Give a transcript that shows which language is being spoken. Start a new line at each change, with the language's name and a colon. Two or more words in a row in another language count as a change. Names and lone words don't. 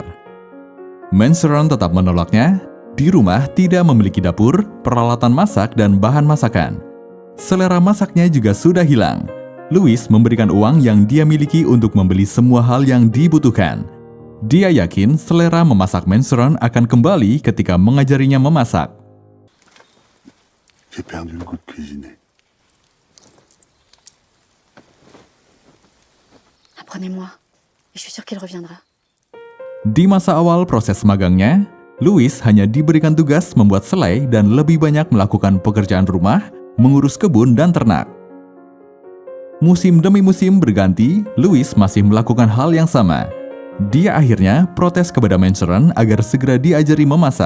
Indonesian: Manceron tetap menolaknya. Di rumah tidak memiliki dapur, peralatan masak, dan bahan masakan. Selera masaknya juga sudah hilang. Louis memberikan uang yang dia miliki untuk membeli semua hal yang dibutuhkan. Dia yakin selera memasak Manceron akan kembali ketika mengajarinya memasak.
French: J'ai perdu le goût de cuisiner. Apprenez-moi. Et je suis sûre qu'il reviendra.
Indonesian: Di masa awal proses magangnya, Louis hanya diberikan tugas membuat selai dan lebih banyak melakukan pekerjaan rumah, mengurus kebun dan ternak. Musim demi musim berganti, Louis masih melakukan hal yang sama. Dia akhirnya protes kepada Manceron agar segera diajari memasak.